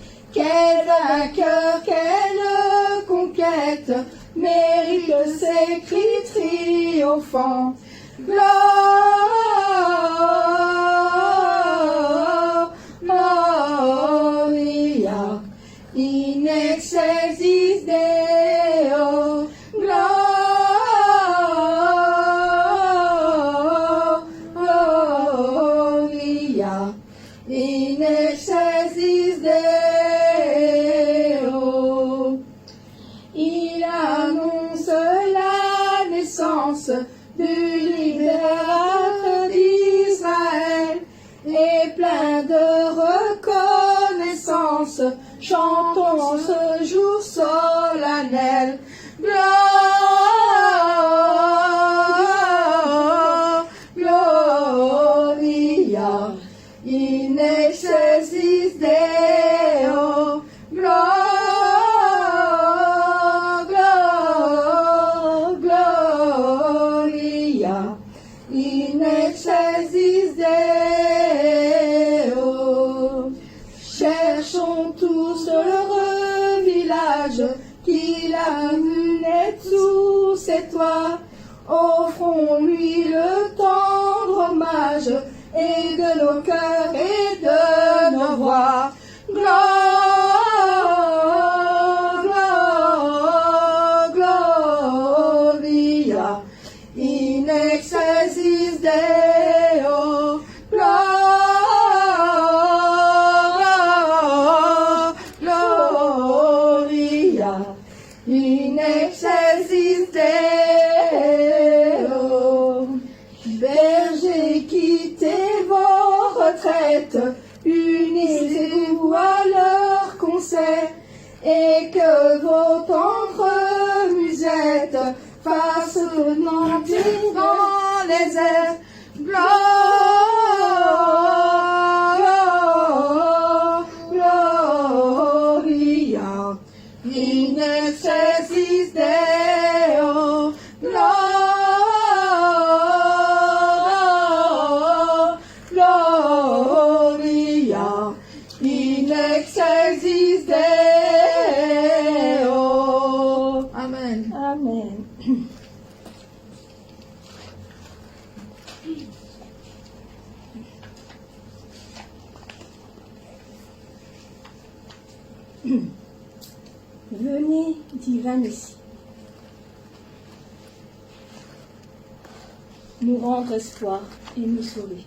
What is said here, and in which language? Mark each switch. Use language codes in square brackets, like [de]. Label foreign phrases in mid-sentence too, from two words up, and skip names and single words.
[fr] Quel vainqueur, quelle conquête mérite ces cris triomphants. [la] Gloria in excelsis Deo. Gloria in excelsis Deo. [fr] Il annonce la naissance du libérateur d'Israël, et plein de reconnaissance, chantons ce jour solennel. [la] Gloria in excelsis Deo. Gloria in excelsis Deo. [fr] Cherchons tous l'heureux village qu'il a vu naître sous ses toits. Offrons-lui le tendre hommage, et de nos cœurs et de nos voix. [la] Gloria in excelsis Deo. Gloria in excelsis Deo. [fr] Bergers, quittez vos retraites, unissez-vous à leur concert, et que vos tendres musettes fassent retentir dans les airs. [la] Gloria in excelsis Deo. Gloria in excelsis Deo. Amen. Amen. [fr] Venez, divin Messie, nous rendre espoir et nous sauver.